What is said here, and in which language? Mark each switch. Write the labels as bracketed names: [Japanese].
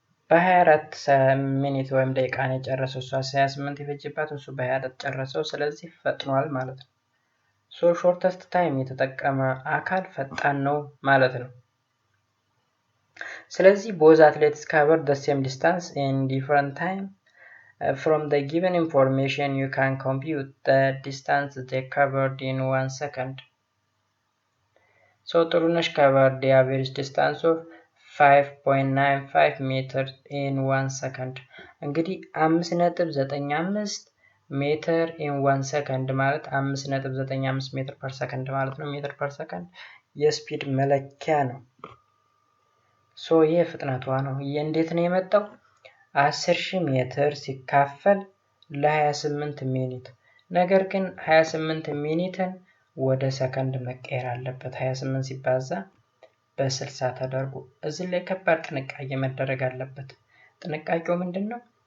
[Amharic] በ24 ሚኒት ወይም ደቂቃ ነው የጨረሰው። እሷ 28 የፈጀባት እሱ በ24 ጨረሰው። ስለዚህ ፈጥኗል ማለት ነው። ሶ ሾርተስት ታይም የተጠቀመ አካል ፈጣን ነው ማለት ነው። ስለዚህ [English] both athletes covered the same distance in different time. From the given information you can compute the distance they covered in 1 second. So [Amharic] ጥሩነሽ [English] covered the average distance of 5.95 meters in 1 second. [Amharic] እንግዲህ 5.95 ሜትር in 1 second ማለት 5.95 ሜትር per second ማለት ነው። ሜትር per second የስፒድ መለኪያ ነው። ሶ ይሄ ፍጥነቷ ነው። እንዴት ነው የመጣው? 10000 ሜትር ሲካፈል ለ28 ሚኒት። ነገር ግን 28 ሚኒትን ወደ ሰከንድ መቀየር አለበት። 28 ሲባዛ በ60 ተደርጎ እዚህ ላይ ከባድ ጥንቃቄ መደረግ አለበት። ጥንቃቄው ምንድነው?